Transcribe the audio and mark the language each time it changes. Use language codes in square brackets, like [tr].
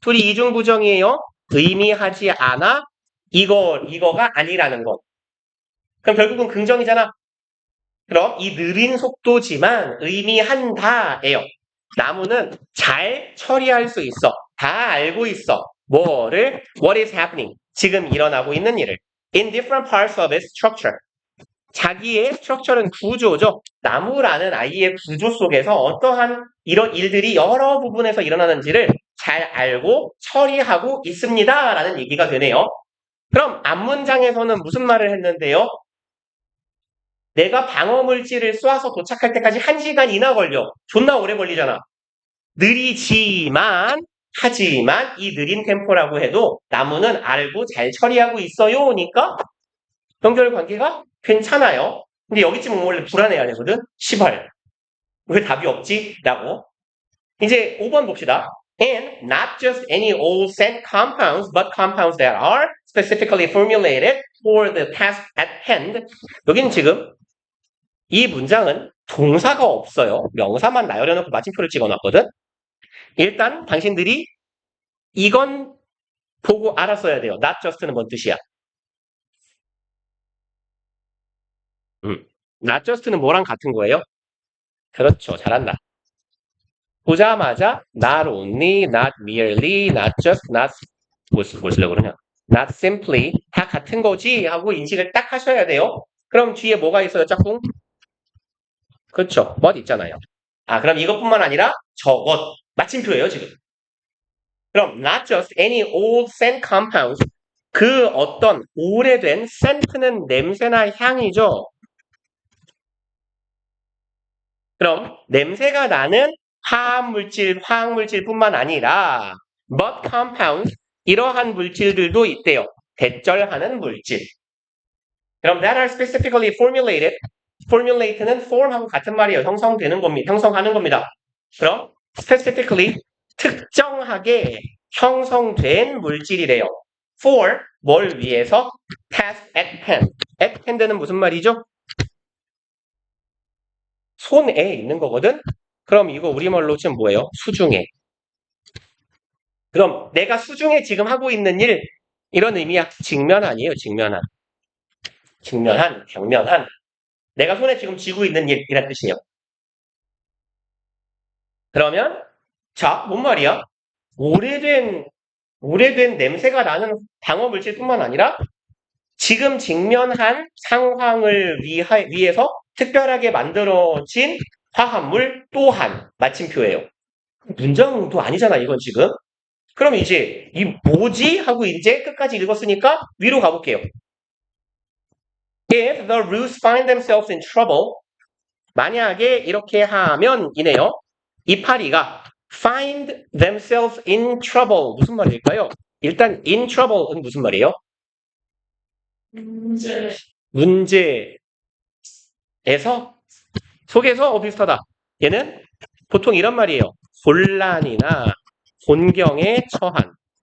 [ko] 둘이 이중부정이에요. 의미하지 않아, 이거가 아니라는 것. 그럼 결국은 긍정이잖아. 그럼 이 느린 속도지만 의미한다예요. 나무는 잘 처리할 수 있어. 다 알고 있어. 뭐를? [en] What is happening? [ko] 지금 일어나고 있는 일을. [en] In different parts of its structure. [ko] 자기의 스트럭처는 구조죠. 나무라는 아이의 구조 속에서 어떠한 이런 일들이 여러 부분에서 일어나는지를 잘 알고 처리하고 있습니다. 라는 얘기가 되네요. 그럼 앞문장에서는 무슨 말을 했는데요? 내가 방어물질을 쏴서 도착할 때까지 1시간이나 걸려. 존나 오래 걸리잖아. 느리지만 하지만 이 느린 템포라고 해도 나무는 알고 잘 처리하고 있어요. 니까 연결 관계가 괜찮아요. 근데 여기쯤은 원래 불안해야 되거든. 시발. 왜 답이 없지? 라고. 이제 5번 봅시다. [en] And not just any old scent compounds, but compounds that are specifically formulated for the task at hand. [ko] 여기는 지금 이 문장은 동사가 없어요. 명사만 나열해놓고 마침표를 찍어놨거든. 일단 당신들이 이건 보고 알았어야 돼요. Not just는 뭔 뜻이야? Not just는 뭐랑 같은 거예요? 그렇죠. 잘한다. 보자마자 not only, not merely, not just, not 뭐 쓰려고 그러냐? Not simply 다 같은 거지 하고 인식을 딱 하셔야 돼요. 그럼 뒤에 뭐가 있어요, 짝꿍? 그렇죠. what 있잖아요. 그럼 이것뿐만 아니라 저것 마침표예요, 지금. 그럼 [en] not just any old scent compounds [ko] 그 어떤 오래된 scent는 냄새나 향이죠. 그럼 냄새가 나는 화학 물질뿐만 아니라 [en] but compounds [ko] 이러한 물질들도 있대요. 대절하는 물질. [en] 그럼 that are specifically formulated. [ko] formulate는 form하고 같은 말이에요. 형성하는 겁니다. 그럼 specifically 특정하게 형성된 물질이래요. [en] for 뭘 위해서? task at hand. [ko] at hand는 무슨 말이죠? 손에 있는 거거든? 그럼 이거 우리말로 지금 뭐예요? 수중에. 그럼 내가 수중에 지금 하고 있는 일, 이런 의미야. 직면한이에요, 직면한. 직면한, 경면한. 내가 손에 지금 쥐고 있는 일, 이란 뜻이에요. 그러면, 자, 뭔 말이야? 오래된 냄새가 나는 방어 물질뿐만 아니라 지금 직면한 상황을 위해서 특별하게 만들어진 화합물 또한 마침표예요. 문장도 아니잖아, 이건 지금. 그럼 이제 이 뭐지? 하고 이제 끝까지 읽었으니까 위로 가볼게요. [en] If the Roos find themselves in trouble, [ko] 만약에 이렇게 하면 이네요. 이 파리가 [en] find themselves in trouble [ko] 무슨 말일까요? 일단 in trouble은 무슨 말이에요? 문제에서 속에서 비슷하다. 얘는 보통 이런 말이에요. 곤란이나 곤경에 처한.